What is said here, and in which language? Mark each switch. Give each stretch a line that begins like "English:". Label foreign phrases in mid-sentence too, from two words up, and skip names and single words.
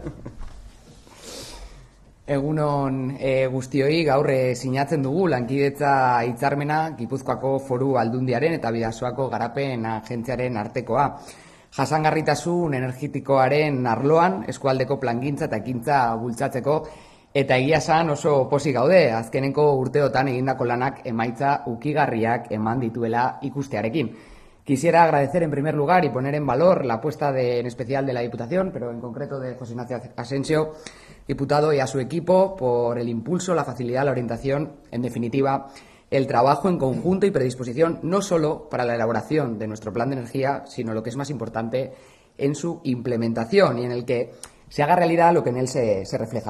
Basque: Egunon guztioi, gaur sinatzen dugu lankidetza hitzarmena Gipuzkoako Foru Aldundiaren eta Bidasoako Garapen Agentziaren artekoa. Jasangarritasun energetikoaren arloan eskualdeko plangintza eta ekintza bultzatzeko, eta egia esan oso pozik gaude, azkeneko urteotan egindako lanak emaitza ukigarriak eman dituela ikustearekin.
Spanish: Quisiera agradecer en primer lugar y poner en valor la apuesta en especial de la Diputación, pero en concreto de José Ignacio Asensio, diputado, y a su equipo por el impulso, la facilidad, la orientación, en definitiva, el trabajo en conjunto y predisposición no solo para la elaboración de nuestro plan de energía, sino lo que es más importante, en su implementación y en el que se haga realidad lo que en él se refleja.